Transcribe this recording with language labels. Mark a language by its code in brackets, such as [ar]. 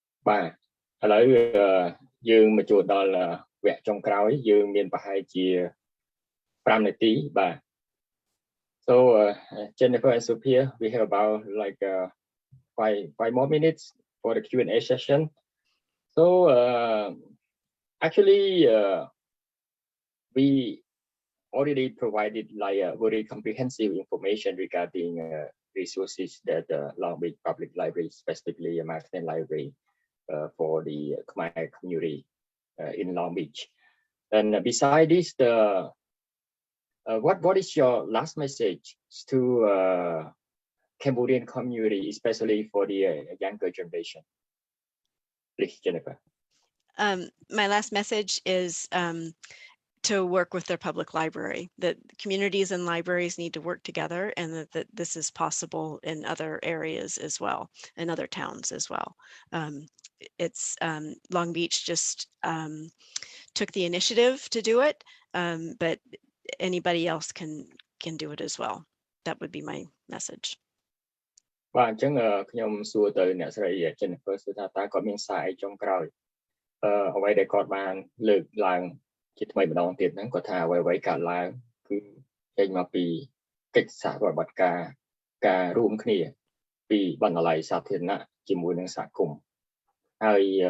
[km] បាទឥឡូវយើងមកចូលដល់វគ្គចុងក្រោយយើងមានប្រហែលជា5នាទីបាទ [en] So Jennifer and Sophia we have about like 5 more minutes for the Q&A session. So actually we already provided like very comprehensive information regarding resources that Long Beach Public Library, specifically American Library, for the Khmer community in Long Beach. And besides this, what is your last message to Cambodian community, especially for the younger generation? Please, Jennifer. My last message is to work with their public library, that communities and libraries need to work together, and that this is possible in other areas as well, in other towns as well. It's Long Beach just took the initiative to do it, but anybody else can do it as well. That would be my message. [km] បាទអញ្ចឹងខ្ញុំសួរទៅអ្នកស្រី Jennifer សួរថាតើគាត់មានសារអីចុងក្រោយអ្វីដែលគាត់បានលើកឡើងជាថ្មីម្ដងទៀតហ្នឹងគាត់ថាអ្វីៗកើតឡើងគឺចេញមកពីកិច្ចសហប្រតិបត្តិការរួមគ្នាពីបណ្ណាល័យសាធារណៈជាមួយនឹងសហគមន៍ហើយ